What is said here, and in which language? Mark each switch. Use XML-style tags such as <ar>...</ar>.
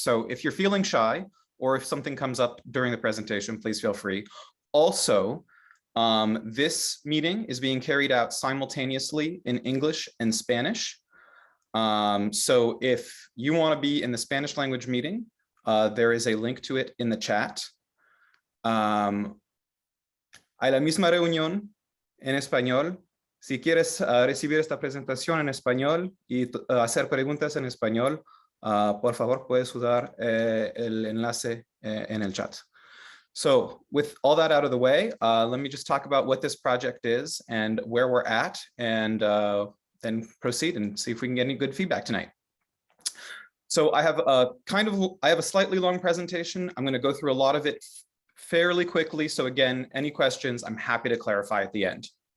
<en>So if you're feeling shy, or if something comes up during the presentation, please feel free. Also, this meeting is being carried out simultaneously in English and Spanish. So if you want to be in the Spanish language meeting, there is a link to it in the chat.</en> <es>Hay la misma reunión en español. Si quieres recibir esta presentación en español y hacer preguntas en español, por favor, puedes usar el enlace en el chat.</es> <en>So with all that out of the way, let me just talk about what this project is and where we're at, and then proceed and see if we can get any good feedback tonight. So I have a slightly long presentation. I'm going to go through a lot of it fairly quickly. So again, any questions, I'm happy to clarify at the end.</en>